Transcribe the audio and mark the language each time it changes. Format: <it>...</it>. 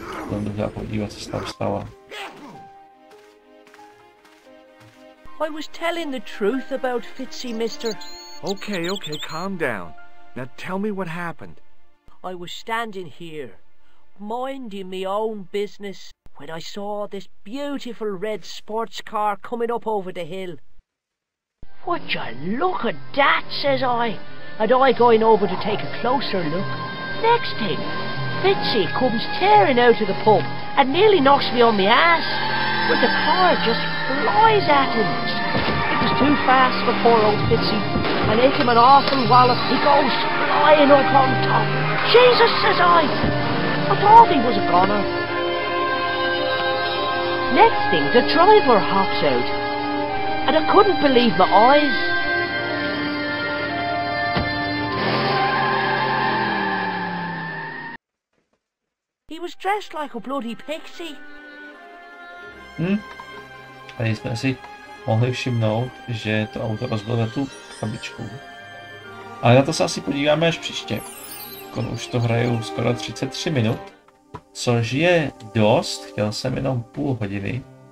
<cs>Tam můžeme podívat, co se tam stalo.</cs> <en>I was telling the truth about Fitzy, mister. Okay, calm down. Now tell me what happened. I was standing here, minding my own business, when I saw this beautiful red sports car coming up over the hill. Would you look at that, says I, and I going over to take a closer look. Next thing, Fitzy comes tearing out of the pub and nearly knocks me on my ass, but the car just flies at him. It was too fast for poor old Fitzy, and hit him an awful wallop. He goes flying up on top. Jesus, says I thought he was a goner. Next thing, the driver hops out, and I couldn't believe my eyes. He was dressed like a bloody pixie.</en> <cs>Tady jsme si mohli všimnout, že to auto rozbilo tu krabičku. Ale na to se asi podíváme až příště. Už to hraju skoro 33 minut, což je dost, chtěl jsem jenom půl hodiny.</cs>